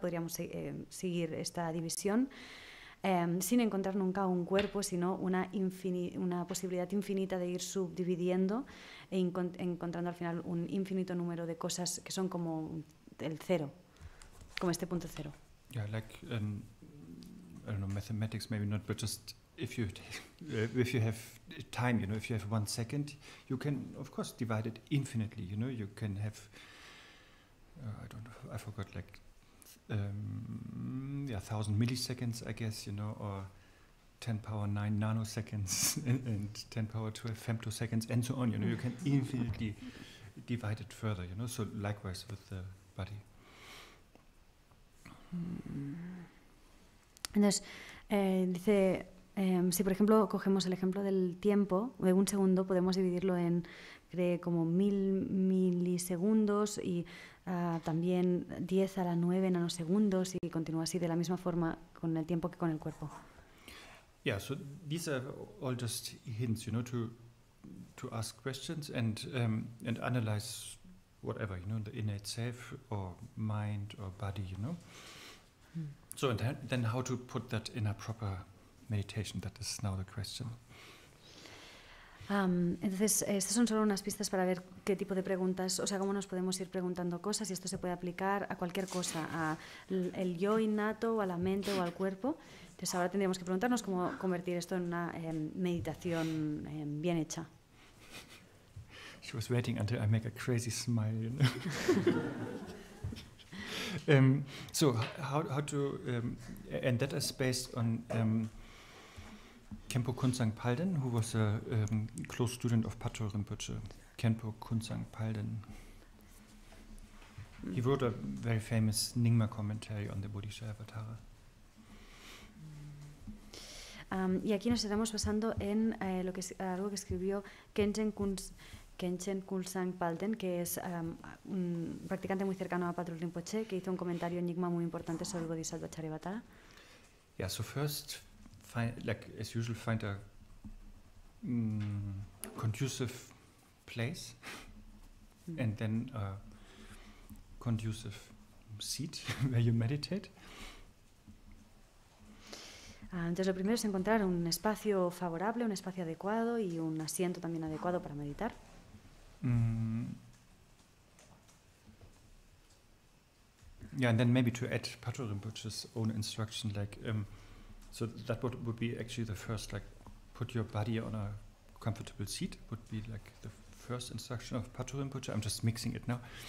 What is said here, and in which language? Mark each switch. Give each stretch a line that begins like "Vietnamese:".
Spanish: Podríamos seguir esta división sin encontrar nunca un cuerpo, sino una posibilidad infinita de ir subdividiendo e encontrando al final un infinito número de cosas que son como el cero, como este punto cero.
English: Yeah, like I don't know, mathematics maybe not, but just if you have time, you know, if you have 1 second, you can of course divide it infinitely. You know, you can have I don't know, I forgot, like 1,000 milliseconds, I guess, you know, or 10 power 9 nanoseconds and 10 power 12 femtoseconds and so on. You know, you can infinitely divide it further. You know, so likewise with the body.
Spanish: Entonces, dice, si por ejemplo cogemos el ejemplo del tiempo, de un segundo, podemos dividirlo en cree como 1000 milisegundos y también 10 a la 9 nanosegundos y continúa así de la misma forma con el tiempo que con el cuerpo.
English: Yeah, so these are all just hints, you know, to ask questions and analyze whatever, you know, the innate self or mind or body, you know. So and then how to put that in a proper meditation, that is now the question.
Spanish: Entonces, estas son solo unas pistas para ver qué tipo de preguntas, o sea, cómo nos podemos ir preguntando cosas y esto se puede aplicar a cualquier cosa, al yo innato, o a la mente o al cuerpo. Entonces ahora tendríamos que preguntarnos cómo convertir esto en una meditación bien hecha.
English: She was waiting until I make a crazy smile, you know. So how to, and that is based on Khenpo Kunsang Palden, who was a close student of Patrul Rinpoche, Khenpo Kunsang Palden. He wrote a very famous Nyingma commentary on the Bodhicaryavatara.
Spanish: Y aquí nos estamos basando en algo que escribió Khenchen Kunsang Palden, que es un practicante muy cercano a Patrul Rinpoche, que hizo un comentario en Nyingma muy importante sobre el Bodhisattva Charyavatara.
English: Yeah, so first, like as usual, find a conducive place and then a conducive seat where you meditate.
Spanish: Entonces lo primero es encontrar un espacio favorable, un espacio adecuado y un asiento también adecuado para meditar.
English: Yeah, and then maybe to add Patrul Rinpoche's own instruction, like so that would be actually the first, like put your body on a comfortable seat would be like the first instruction of Patrul Rinpoche. I'm just mixing it now.